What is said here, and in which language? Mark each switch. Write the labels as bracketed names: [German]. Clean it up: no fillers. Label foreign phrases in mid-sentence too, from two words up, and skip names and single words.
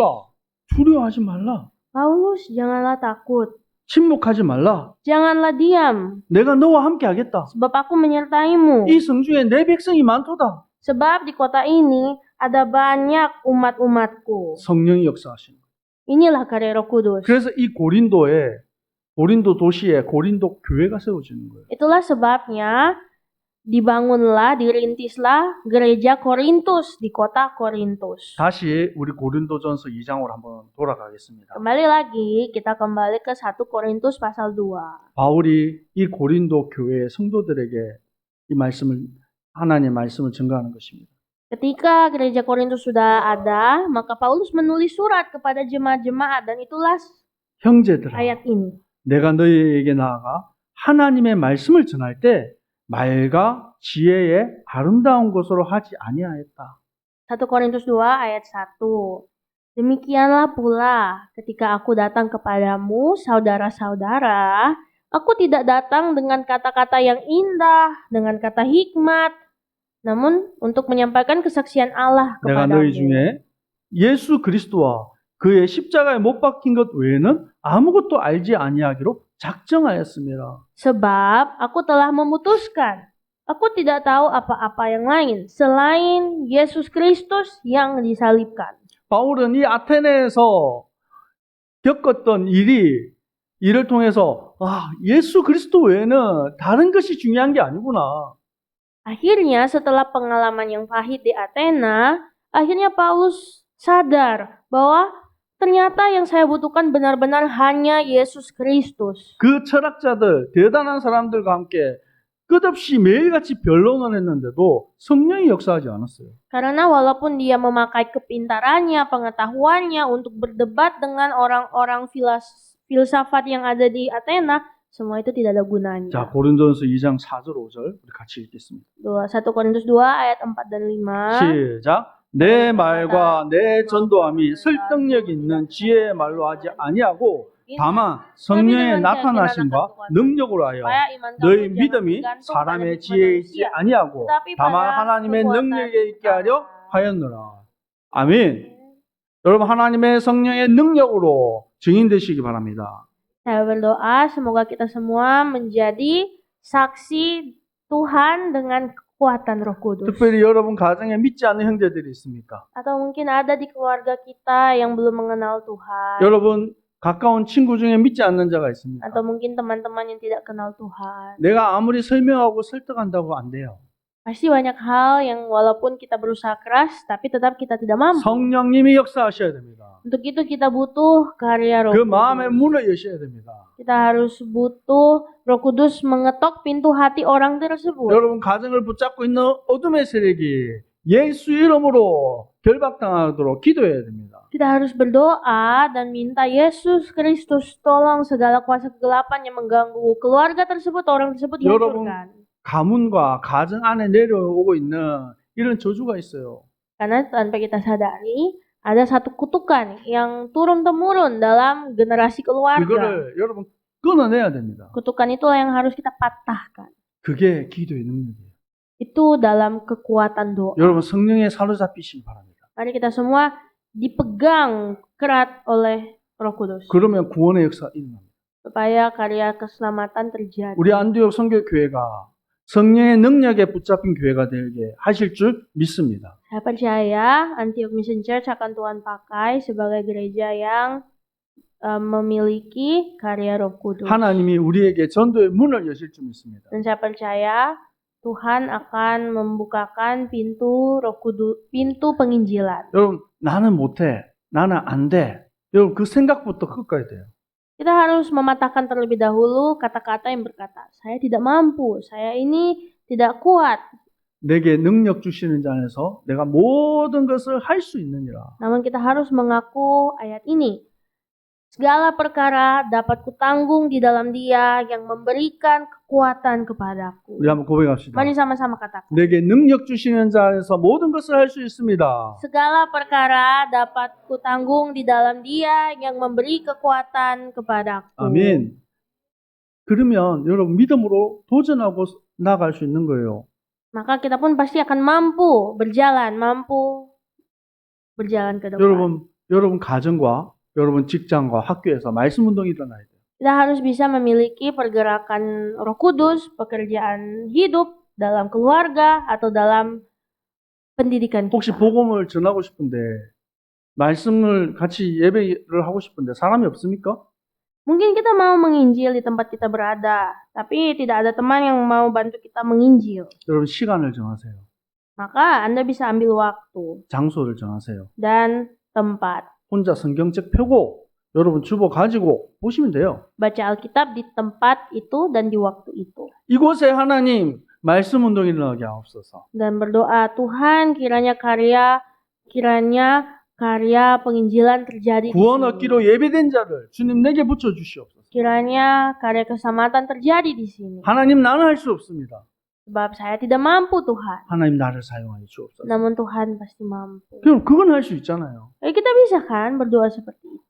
[Korean] 바울아, 두려워하지 말라. [Indonesian] Paulus, janganlah takut. [Korean] 침묵하지 말라. [Indonesian] Janganlah diam, [Korean] 내가 너와 함께 하겠다. [Indonesian] sebab aku menyertaimu. [Korean] 이 성중에 내 백성이 많도다. [Indonesian] Sebab di kota ini ada banyak umat-umatku. [Korean] 성령이 역사하시는 거예요. [Indonesian] Inilah karya Roh Kudus. [Korean] 그래서 이 고린도 도시에 고린도 교회가 세워지는 거예요. [Indonesian] Itulah sebabnya dirintislah gereja Korintus di kota Korintus. [Korean] 다시 우리 고린도전서 2장으로 한번 돌아가겠습니다. [Indonesian] Kembali lagi, kita kembali ke 1 Korintus pasal 2. [Korean] 바울이 이 고린도 교회 성도들에게 이 말씀을 하나님의 말씀을 증거하는 것입니다. [Indonesian] Ketika gereja Korintus sudah ada, maka Paulus menulis surat kepada jemaat-jemaat dan itulah [Korean] 형제들아, [Indonesian] ayat ini. [Korean] 내가 너희에게 나아가 하나님의 말씀을 전할 때 말과 지혜의 아름다운 것으로 하지 아니하였다. [Indonesian] 1 Korintus 2 ayat 1. Demikianlah pula ketika aku datang kepadamu, saudara-saudara, aku tidak datang dengan kata-kata yang indah, dengan kata hikmat, namun untuk menyampaikan kesaksian Allah [Korean] 내가 너희 [Indonesian] kepadamu. [Korean] 중에 예수 그리스도와 그의 십자가에 못 박힌 것 외에는 아무것도 알지 아니하기로 작정하였습니다. [Indonesian] Sebab aku telah memutuskan, aku tidak tahu apa-apa yang lain selain Yesus Kristus yang disalibkan. [Korean] 바울은 이 아테네에서 겪었던 일을 통해서 예수 그리스도 외에는 다른 것이 중요한 게 아니구나. [Indonesian] Akhirnya setelah pengalaman yang pahit di Athena, akhirnya Paulus sadar bahwa ternyata yang saya butuhkan benar-benar hanya Yesus Kristus. [Korean] 그 철학자들, 대단한 사람들과 함께 끝없이 매일같이 변론을 했는데도 성령이 역사하지 않았어요. [Indonesian] Karena walaupun dia memakai kepintarannya, pengetahuannya untuk berdebat dengan orang-orang filsafat yang ada di Athena, semua itu tidak ada gunanya. [Korean] 자, 고린도전서 2장 4절 5절 우리 같이 읽겠습니다. [Indonesian] 1 Korintus 2 ayat 4 dan 5. [Korean] 시작. 내 말과 내 전도함이 설득력 있는 지혜의 말로 하지 아니하고 다만 성령의 나타나심과 능력으로 하여 너희 믿음이 사람의 지혜에 있지 아니하고 다만 하나님의 능력에 있게 하려 하였노라. 아멘. 여러분 하나님의 성령의 능력으로 증인되시기 바랍니다. [Indonesian] Saya berdoa semoga kita semua menjadi saksi Tuhan dengan kekuatan Roh Kudus. [Korean] 특별히 여러분 가정에 믿지 않는 형제들이 있습니까? [Indonesian] Atau mungkin ada di keluarga kita yang belum mengenal Tuhan. [Korean] 여러분 가까운 친구 중에 믿지 않는 자가 있습니까? [Indonesian] Atau mungkin teman-teman yang tidak kenal Tuhan. [Korean] 내가 아무리 설명하고 설득한다고 안 돼요. [Indonesian] Pasti banyak hal yang walaupun kita berusaha keras, tapi tetap kita tidak mampu. [Korean] 성령님이 역사하셔야 됩니다. [Indonesian] Untuk itu kita butuh karya Roh [Korean] 그 [Indonesian] Kudus. [Korean] 마음의 문을 여셔야 됩니다. [Indonesian] Kita harus butuh Roh Kudus mengetok pintu hati orang tersebut. [Korean] 여러분 가정을 붙잡고 있는 어둠의 세력이 예수 이름으로 결박당하도록 기도해야 됩니다. [Indonesian] Kita harus berdoa dan minta Yesus Kristus tolong segala kuasa kegelapan yang mengganggu keluarga tersebut, orang tersebut [Korean] 여러분 [Indonesian] dihancurkan. [Korean] 가문과 가정 안에 내려오고 있는 이런 저주가 있어요. [Indonesian] Karena tanpa kita sadari, ada satu kutukan yang turun-temurun dalam generasi keluarga. [Korean] 그거를 여러분 끊어내야 됩니다. [Indonesian] Kutukan itulah yang harus kita patahkan. [Korean] 그게 기도의 능력이에요. [Indonesian] Itu dalam kekuatan doa. [Korean] 여러분 성령에 사로잡히시기 바랍니다. [Indonesian] Mari kita semua dipegang erat oleh Roh Kudus. [Korean] 그러면 구원의 역사 일어납니다. [Indonesian] Supaya karya keselamatan terjadi. [Korean] 우리 안디옥 선교교회가 성령의 능력에 붙잡힌 교회가 되게 하실 줄 믿습니다. [Indonesian] Saya percaya Antioch Mission Church akan Tuhan pakai sebagai gereja yang memiliki karya Roh Kudus. [Korean] 하나님이 우리에게 전도의 문을 여실 줄 믿습니다. [Indonesian] Dan saya percaya Tuhan akan membukakan pintu Roh Kudus, pintu penginjilan. [Korean] 여러분 나는 못해, 나는 안 돼. 여러분 그 생각부터 끝까지 돼요. [Indonesian] Kita harus mematahkan terlebih dahulu kata-kata yang berkata, saya tidak mampu, saya ini tidak kuat. [Korean] 내게 능력 주시는 자 안에서 내가 모든 것을 할 수 있느니라. [Indonesian] Namun kita harus mengaku ayat ini. Segala perkara dapat kutanggung di dalam Dia yang memberikan kekuatan kepadaku. [Korean] 우리 한번 고백합시다. [Indonesian] Mari sama-sama katakan. [Korean] 내게 능력 주시는 자 안에서 모든 것을 할 수 있습니다. [Indonesian] Segala perkara dapat kutanggung di dalam Dia yang memberi kekuatan kepadaku. [Korean] 아멘. 그러면 여러분 믿음으로 도전하고 나아갈 수 있는 거예요. [Indonesian] Maka kita pun pasti akan mampu berjalan ke depan. [Korean] 여러분 가정과 여러분 직장과 학교에서 말씀 운동이 일어나야 돼요. [Indonesian] Kita harus bisa memiliki pergerakan Roh Kudus, pekerjaan hidup dalam keluarga atau dalam pendidikan [Korean] 혹시 [Indonesian] kita. [Korean] 복음을 전하고 싶은데 말씀을 같이 예배를 하고 싶은데 사람이 없습니까? [Indonesian] Mungkin kita mau menginjil di tempat kita berada, tapi tidak ada teman yang mau bantu kita menginjil. [Korean] 여러분 시간을 정하세요. [Indonesian] Maka Anda bisa ambil waktu [Korean] 장소를 정하세요. [Indonesian] dan tempat. [Korean] 혼자 성경책 펴고 여러분 주보 가지고 보시면 돼요. [Indonesian] Baca Alkitab di tempat itu dan di waktu itu. [Korean] 이곳에 하나님 말씀 운동이 일어나게 하옵소서. [Indonesian] Dan berdoa, Tuhan kiranya karya penginjilan terjadi di [Korean] 구원 [Indonesian] sini. [Korean] 얻기로 예배된 자를 주님 내게 붙여 주시옵소서. [Indonesian] Kiranya karya keselamatan terjadi di sini. [Korean] 하나님 나는 할 수 없습니다. [Indonesian] Sebab saya tidak mampu Tuhan. [Korean] 하나님 나를 사용하여 주옵소서. [Indonesian] Namun Tuhan pasti mampu. [Korean] 그럼 그건 할 수 있잖아요. [Indonesian] Kita bisa kan berdoa seperti itu.